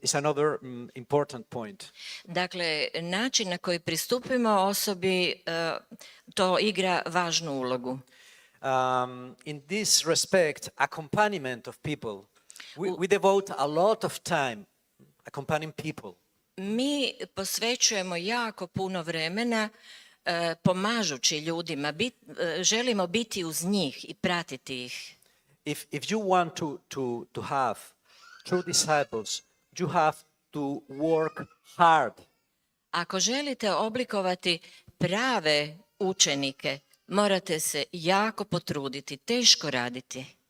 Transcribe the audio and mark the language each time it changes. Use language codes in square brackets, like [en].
[en] Is another important point. [hr] Dakle, način na koji pristupimo osobi, to igra važnu ulogu. [en] In this respect, accompaniment of people, we devote a lot of time accompanying people. [hr] Mi posvećujemo jako puno vremena pomažući ljudima, želimo biti uz njih i pratiti ih. [en] If you want to have true disciples, you have to work hard. [hr] Ako želite oblikovati prave učenike, morate se jako potruditi, teško raditi.